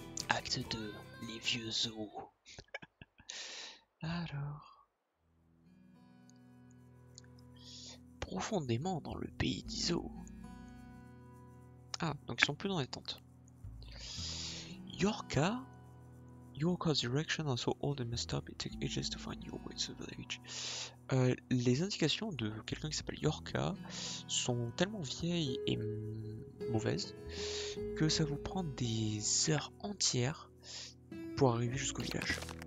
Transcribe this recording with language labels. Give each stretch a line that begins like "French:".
French: Acte 2, les vieux os. Alors, profondément dans le pays d'Iso. Ah, donc ils sont plus dans les tentes.
English: Yorka's direction are so old and messed up, it takes ages to find your way to the village.
French: Les indications de quelqu'un qui s'appelle Yorka sont tellement vieilles et mauvaises que ça vous prend des heures entières pour arriver jusqu'au village.